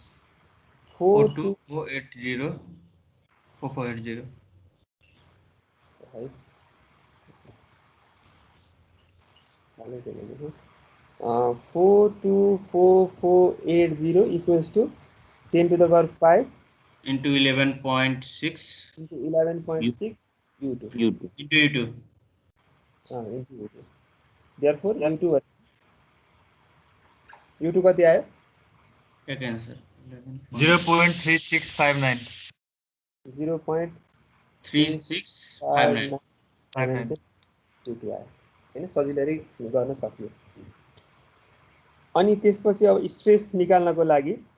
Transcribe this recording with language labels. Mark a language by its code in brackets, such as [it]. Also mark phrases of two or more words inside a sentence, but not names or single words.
[ne] 42480 4480 [en] है 424480 equals to 10 to the power 5 into 11.6 into 11.6 u2 u2 into u2 into u2 therefore u2 [ne] कति आयो एक आन्सर 0.3659 0.3659 u2 आयो हैन सजिलै गर्न सकियो अनि त्यसपछि अब स्ट्रेस निकाल्नको लागि